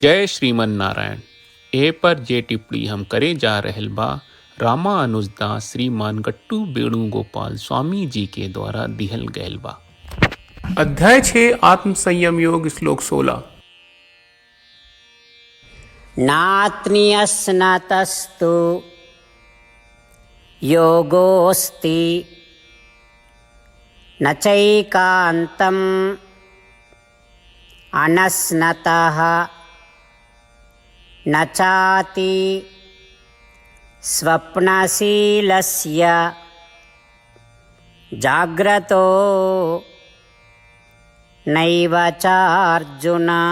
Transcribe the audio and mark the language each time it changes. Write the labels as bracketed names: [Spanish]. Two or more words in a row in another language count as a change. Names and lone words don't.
[Bhojpuri] जय श्रीमन नारायण। ए पर जे टिप्पणी हम करे जा रहल बा रामा अनुजदास श्रीमान गट्टू वेणुगोपाल स्वामी जी के द्वारा दिहल गयल बा। अध्याय 6 आत्म संयम योग श्लोक 16। [Sanskrit] नात्न्यस्नतस्तु योगोऽस्ति न चैकान्तम् अनस्नतः न चाति स्वप्नशीलस्य जाग्रतो नैव चार्जुन।